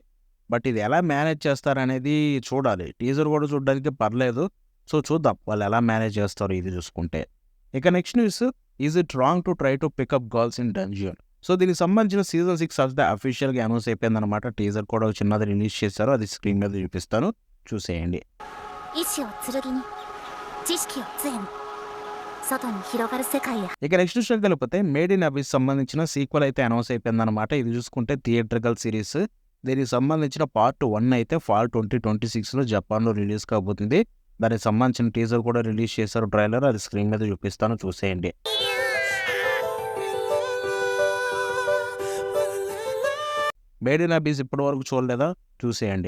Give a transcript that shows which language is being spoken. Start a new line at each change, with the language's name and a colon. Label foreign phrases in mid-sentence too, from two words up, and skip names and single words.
Telugu: బట్ ఇది ఎలా మేనేజ్ చేస్తారనేది చూడాలి. టీజర్ కూడా చూడడానికి పర్లేదు. సో, చూద్దాం వాళ్ళు ఎలా మేనేజ్ చేస్తారో ఇది చూసుకుంటే. ఇక
English: next news
Telugu: ఈజ్ ఇట్ రాంగ్ టు ట్రై టు పికప్ గర్ల్స్ ఇన్ డంజియన్. సో, దీనికి సంబంధించిన
English: season 6 of the
Telugu: అఫీషియల్‌గా అనౌన్స్ అయిపోయిందనమాట. టీజర్ కూడా ఒక చిన్నది రిలీజ్ చేశారు. అది స్క్రీన్ మీద చూపిస్తాను చూసేయండి.
Japanese: 意志を剣に知識を杖に外に広がる世界へ。
Telugu: ఇక నెక్స్ట్ విషయం కలిపితే మేడ్ ఇన్ అబిస్ సంబంధించిన సీక్వెల్ అయితే అనౌన్స్ అయిపోయిందనమాట. ఇది చూసుకుంటే
English: theatrical series.
Telugu: దీనికి సంబంధించిన పార్ట్ 1 అయితే ఫాల్ 2026లో జపాన్‌లో రిలీజ్ కాబోతుంది. దానికి సంబంధించిన టీజర్ కూడా రిలీజ్ చేశారు ట్రైలర్. అది స్క్రీన్ మీద చూపిస్తాను చూసేయండి. మేడ్ ఇన్ అబిస్ ఇప్పటి వరకు చూడలేదా చూసేయండి.